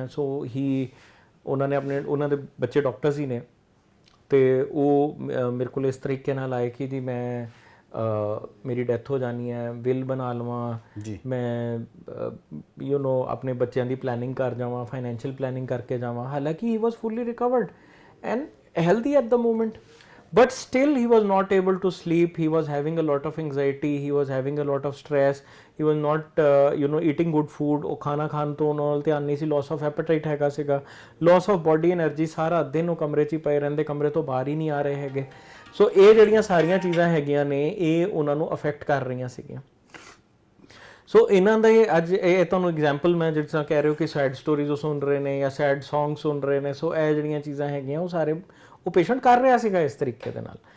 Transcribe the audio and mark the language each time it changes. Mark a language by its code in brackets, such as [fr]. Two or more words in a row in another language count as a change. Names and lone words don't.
[pa] ਸੋ ਉਹਨਾਂ ਨੇ ਉਹਨਾਂ ਦੇ ਬੱਚੇ ਡਾਕਟਰਸ ਹੀ ਨੇ, ਤੇ ਉਹ ਮੇਰੇ ਕੋਲ ਇਸ ਤਰੀਕੇ ਨਾਲ ਆਏ ਕਿ ਜੀ ਮੈਂ ਮੇਰੀ ਡੈਥ ਹੋ ਜਾਣੀ ਹੈ, ਵਿਲ ਬਣਾ ਲਵਾਂ, ਮੈਂ ਆਪਣੇ ਬੱਚਿਆਂ ਦੀ ਪਲੈਨਿੰਗ ਕਰ ਜਾਵਾਂ, [en] financial planning [pa] ਕਰਕੇ ਜਾਵਾਂ। [en] ਹਾਲਾਂਕਿ he was fully recovered and healthy at the moment, but still he was not able to sleep, he was having a lot of anxiety, he was having a lot of stress, he was not eating good food, [pa] ਉਹ ਖਾਣਾ ਖਾਣ ਤੋਂ ਨਾਲ ਧਿਆਨ ਨਹੀਂ ਸੀ, [en] loss of appetite [pa] ਹੈਗਾ ਸੀਗਾ, [en] loss of body energy, [pa] ਸਾਰਾ ਦਿਨ ਉਹ ਕਮਰੇ 'ਚ ਹੀ ਪਏ ਰਹਿੰਦੇ, ਕਮਰੇ ਤੋਂ ਬਾਹਰ ਹੀ ਨਹੀਂ ਆ ਰਹੇ ਹੈਗੇ। ਸੋ ਇਹ ਜਿਹੜੀਆਂ ਸਾਰੀਆਂ ਚੀਜ਼ਾਂ ਹੈਗੀਆਂ ਨੇ ਇਹ ਉਹਨਾਂ ਨੂੰ ਅਫੈਕਟ ਕਰ ਰਹੀਆਂ ਸੀਗੀਆਂ। ਸੋ ਇਹਨਾਂ ਦਾ ਅੱਜ ਇਹ ਤੁਹਾਨੂੰ ਐਗਜ਼ਾਮਪਲ ਮੈਂ ਜਿਸ ਤਰ੍ਹਾਂ ਕਹਿ ਰਹੇ ਹੋ ਕਿ [en] sad stories [pa] ਉਹ ਸੁਣ ਰਹੇ ਨੇ ਜਾਂ [en] sad song [pa] ਸੁਣ ਰਹੇ ਨੇ, ਸੋ ਇਹ ਜਿਹੜੀਆਂ ਚੀਜ਼ਾਂ ਹੈਗੀਆਂ ਉਹ ਸਾਰੇ ਉਹ ਪੇਸ਼ੈਂਟ ਕਰ ਰਿਹਾ ਸੀਗਾ ਇਸ ਤਰੀਕੇ ਦੇ ਨਾਲ।